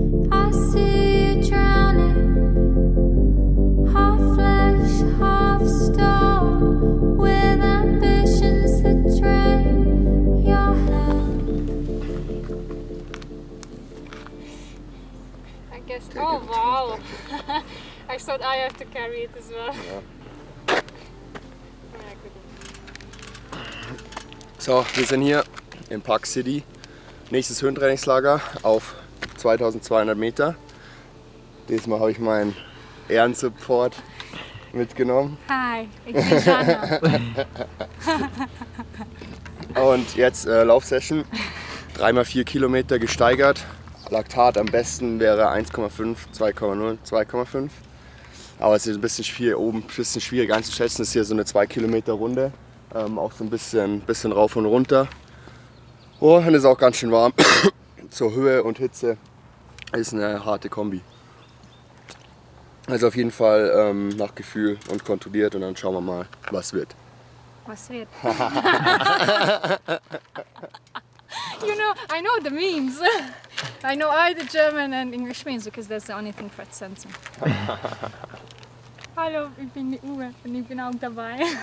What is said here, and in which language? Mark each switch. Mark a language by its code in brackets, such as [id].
[en] I see you drowning, half flesh, half stone, with ambitions that drain your health. I guess. Oh, wow. I thought I have to carry it as well. [de] Ja. [en] Yeah, good. [de] So, wir sind hier im Park City. Nächstes Höhentrainingslager auf 2200 Meter. Diesmal habe ich meinen Ehrensupport mitgenommen. Hi, ich bin Jana. Und jetzt Laufsession. 3x4 Kilometer gesteigert. Laktat am besten wäre 1,5, 2,0, 2,5. Aber es ist ein bisschen schwierig, oben ein bisschen schwierig einzuschätzen. Das ist hier so eine 2 Kilometer Runde. Auch so ein bisschen rauf und runter. Oh, und es ist auch ganz schön warm. Zur Höhe und Hitze ist eine harte Kombi. Also auf jeden Fall nach Gefühl und kontrolliert und dann schauen wir mal, was wird. Was wird? [en] You know, I know the memes. I know all the German and English memes because that's the only thing Fred sends me. [de] Hallo, ich bin die Uwe und ich bin auch dabei.